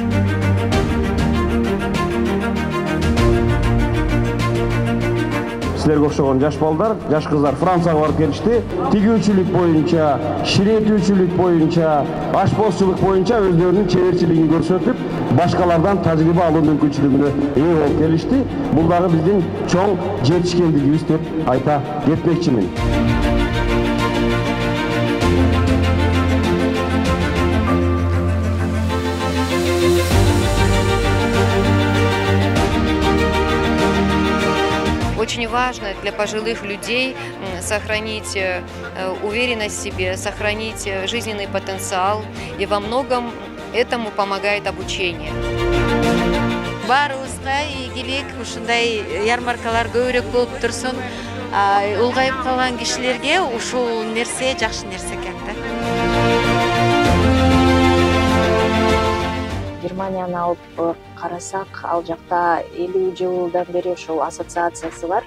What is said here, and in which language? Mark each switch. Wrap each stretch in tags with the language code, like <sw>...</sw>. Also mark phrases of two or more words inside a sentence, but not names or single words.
<ky>Силерге окшогон жаш балдар, жаш кыздар Францияга барып келишти. Тигүүчүлүк боюнча, ширетүүчүлүк боюнча, ашпозчулук боюнча өздөрүнүн чеберчилигин көрсөтүп, башкалардан тажрыйба алуу мүмкүнчүлүгүнө ээ болуп келишти. Бул дагы биздин чоң жетишкендигибиз деп айта кетмекчимин.</ky> <ru>Очень важно для пожилых людей сохранить уверенность в себе, сохранить жизненный потенциал, и во многом этому помогает обучение.</ru> <ky>Баарыбызга ийгилик ушундай ярмаркалар көбүрөөк болуп турсун. Улгайып калган кишилерге ушул нерсе жакшы нерсе экен да. Германияны алып карасак, ал жакта 50 жылдан бери ошол ассоциациясы бар.</ky>